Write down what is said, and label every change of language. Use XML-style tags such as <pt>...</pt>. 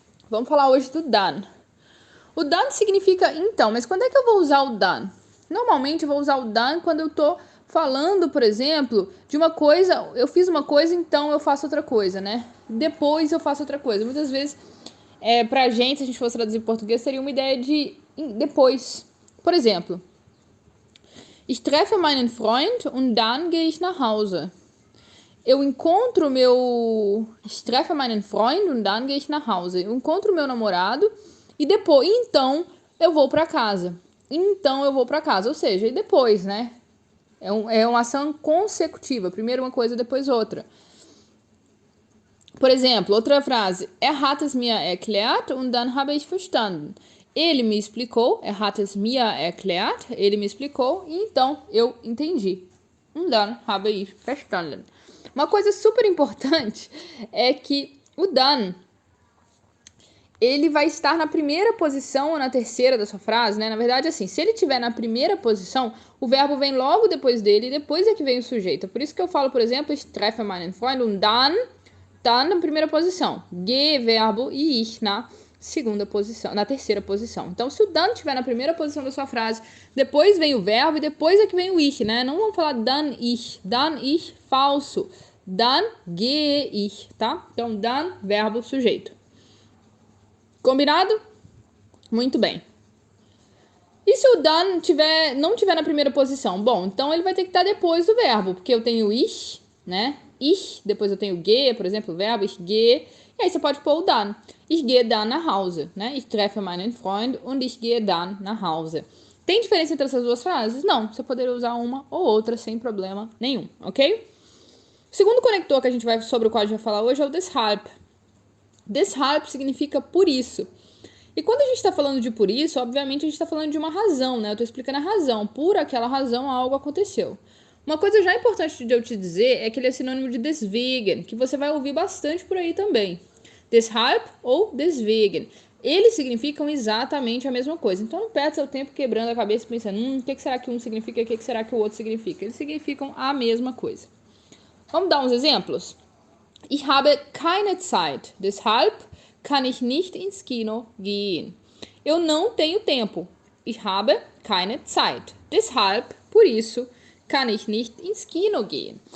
<pt>Vamos falar hoje do dann. O dann significa então, mas quando é que eu vou usar o dann? Normalmente eu vou usar o dann quando eu tô falando, por exemplo, de uma coisa, eu fiz uma coisa, então eu faço outra coisa, né? Depois eu faço outra coisa. Muitas vezes, pra gente, se a gente fosse traduzir em português, seria uma ideia de depois. Por exemplo,</pt> <de>ich treffe meinen Freund und dann gehe ich nach Hause.</de> <pt>Eu encontro meu...</pt> <de>Ich treffe meinen Freund und dann gehe ich nach Hause.</de> <pt>Eu encontro meu namorado e depois... Então, eu vou pra casa. Então, eu vou pra casa. Ou seja, e depois, né? É uma ação consecutiva. Primeiro uma coisa, depois outra. Por exemplo, outra frase.</pt> <de>Hat es mir erklärt und dann habe ich verstanden.</de> <pt>Ele me explicou.</pt> <de>Hat es mir erklärt.</de> <pt>Ele me explicou e então eu entendi.</pt> <de>Und dann habe ich verstanden.</de> <pt>Uma coisa super importante é que o dann, ele vai estar na primeira posição ou na terceira da sua frase, né? Na verdade, assim, se ele estiver na primeira posição, o verbo vem logo depois dele e depois é que vem o sujeito. Por isso que eu falo, por exemplo,</pt> <de>ich treffe meinen Freund und dann</de> <pt>na primeira posição. Ge, verbo e ich na segunda posição, na terceira posição. Então, se o dann estiver na primeira posição da sua frase, depois vem o verbo e depois é que vem o ich, né? Não vamos falar dann ich, falso.</pt> <de>Dann gehe ich,</de> <pt>tá? Então, dann, verbo, sujeito. Combinado? Muito bem. E se o dann não tiver na primeira posição? Bom, então ele vai ter que estar depois do verbo, porque eu tenho ich, né? Ich, depois eu tenho ge, por exemplo, o verbo</pt> <de>ich gehe,</de> <pt>e aí você pode pôr o dann.</pt> <de>Ich gehe dann nach Hause, né? Ich treffe meinen Freund und ich gehe dann nach Hause.</de> <pt>Tem diferença entre essas duas frases? Não, você poderia usar uma ou outra sem problema nenhum, ok? O segundo conector sobre o qual a gente vai falar hoje é o deshalb. Deshalb significa por isso. E quando a gente está falando de por isso, obviamente a gente está falando de uma razão, né? Eu estou explicando a razão. Por aquela razão algo aconteceu. Uma coisa já importante de eu te dizer é que ele é sinônimo de deswegen, que você vai ouvir bastante por aí também. Deshalb ou deswegen. Eles significam exatamente a mesma coisa. Então não perde seu tempo quebrando a cabeça pensando, o que será que um significa e o que será que o outro significa. Eles significam a mesma coisa. Vamos dar uns exemplos?</pt> <de>Ich habe keine Zeit, deshalb kann ich nicht ins Kino gehen.</de> <pt>Eu não tenho tempo.</pt> <de>Ich habe keine Zeit. Deshalb,</de> <pt>por isso,</pt> <de>kann ich nicht ins Kino gehen.</de>